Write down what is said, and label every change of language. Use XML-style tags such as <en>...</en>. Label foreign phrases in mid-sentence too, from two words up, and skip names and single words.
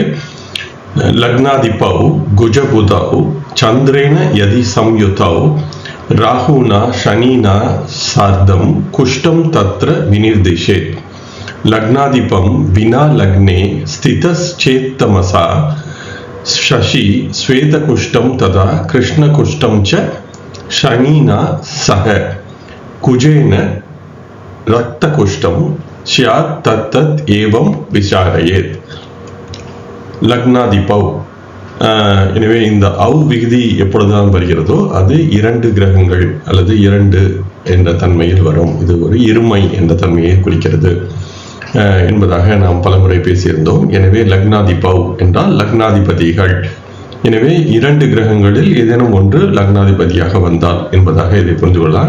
<sa>लग्नाधिपौ कुजबुधौ चन्द्रेण यदि संयुतौ राहुणा शनिना सार्धं कुष्ठं तत्र विनिर्दिशेत् लग्नाधिपं विना लग्ने स्थितश्चेत्तमसा शशि श्वेतकुष्टं तदा कृष्णकुष्टं च शनिना सह कुजेन रक्तकुष्टं स्यात् तत्तत् एवं विचारयेत्.</sa> <ta>லக்னாதிபௌ, எனவே இந்த அவு விகுதி எப்பொழுதுதான் வருகிறதோ அது 2 கிரகங்கள் அல்லது 2 என்ற தன்மையில் வரும். இது ஒரு இருமை என்ற தன்மையை குறிக்கிறது என்பதாக நாம் பலமுறை பேசியிருந்தோம். எனவே லக்னாதிபௌ என்றால் லக்னாதிபதிகள். எனவே 2 கிரகங்களில் ஏதேனும் ஒன்று லக்னாதிபதியாக வந்தால் என்பதாக இதை புரிந்து கொள்ளலாம்.</ta>